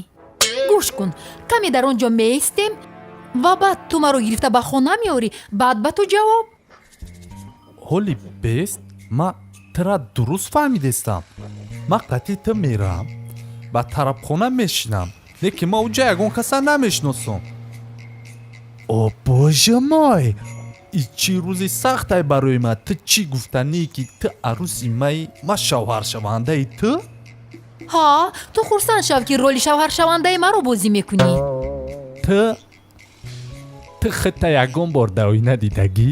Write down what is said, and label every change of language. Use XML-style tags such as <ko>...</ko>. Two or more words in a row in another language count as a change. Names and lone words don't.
<tg>гӯш кун, каме дар он ҷо меистем ва баъд ту маро гирифта ба хона меорӣ, баъд ба ту ҷавоб. ҳоли бест, ма тра дуруст фаҳмидестам. ма қатъи ту мерам, ба тарабхона мешинам, лекин ма уҷа ягон каса намешиносам.</tg> <ru>о боже мой,</ru> <tg>и чӣ рӯзи сахтай барои ман. ту чӣ гуфтанӣ ки ту арӯси маи, ма шавҳаршавандаи ту? ҳа, ту хурсанд шав ки роли шавҳаршавандаи маро бозӣ мекунӣ. ту худта ягон бор дар оина дидагӣ?</tg>